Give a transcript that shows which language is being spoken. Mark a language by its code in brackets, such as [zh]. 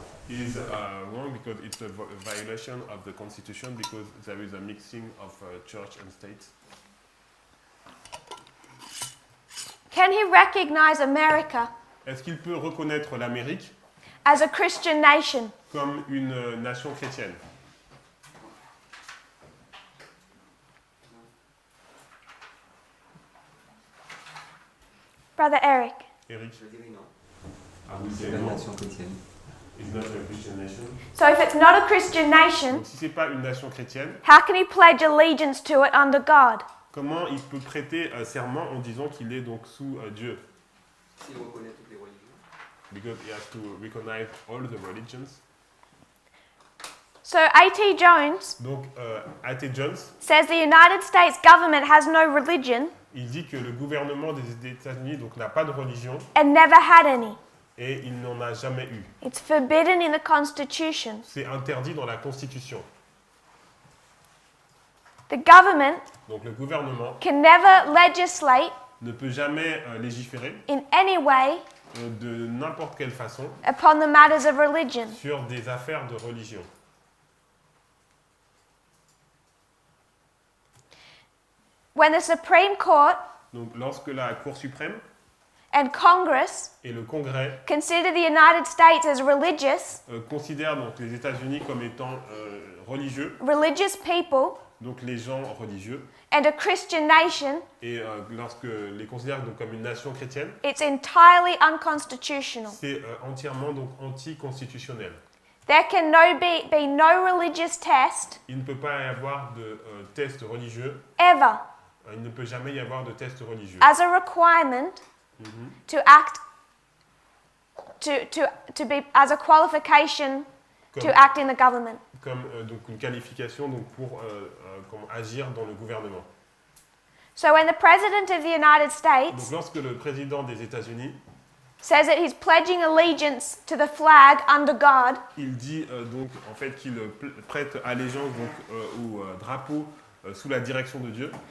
[en] Is wrong because it's a violation of the constitution because there is a mixing of church and state. Can he recognize America [fr] Est-ce qu'il peut reconnaître l'Amérique [en] as a Christian nation? [fr] comme une nation chrétienne? [en] Brother Eric. Eric, [fr] Je dirais non. ah oui, C'est c'est la non. nation chrétienne. [en] It's not a Christian nation. So if it's not a Christian nation, [fr] Donc si c'est pas une nation chrétienne, [en] how can he pledge allegiance to it under God? [fr] comment il peut prêter serment en disant qu'il est donc sous Dieu? S'il reconnaît toutes les religions. [en] Because he has to recognize all the religions. So A.T. Jones [fr] Donc A.T. Jones, [en] says the United States government has no religion [fr] il dit que le gouvernement des États-Unis donc n'a pas de religion [en] and never had any. [fr] et il n'en a jamais eu. [en] It's forbidden in the Constitution. [fr] C'est interdit dans la Constitution. [en] The government [fr] Donc le gouvernement [en] can never legislate [fr] ne peut jamais légiférer [en] in any way [fr] de n'importe quelle façon [en] upon the matters of religion. [fr] sur des affaires de religion. [en] When the Supreme Court [fr] Donc lorsque la Cour suprême [en] and Congress [fr] et le Congrès [en] consider the United States as religious, [fr] considèrent donc les États-Unis comme étant religieux, [en] religious people, [fr] donc les gens religieux, [en] and a Christian nation, [fr] et lorsque les considèrent donc comme une nation chrétienne, [en] it's entirely unconstitutional. [fr] c'est entièrement donc anticonstitutionnel. [en] There can be no religious test [fr] Il ne peut pas y avoir de test religieux, [en] ever [fr] il ne peut jamais y avoir de test religieux. [en] as a requirement to act to be as a qualification to [fr] Comme, [en] act in the government. [fr] comme donc une qualification donc pour comment agir dans le gouvernement. [en] So when the president of the United [fr] Donc [en] States [fr] lorsque le président des États-Unis [en] says that he's pledging allegiance to the flag under God, [fr] il dit donc en fait qu'il prête allégeance donc au drapeau sous la direction de Dieu.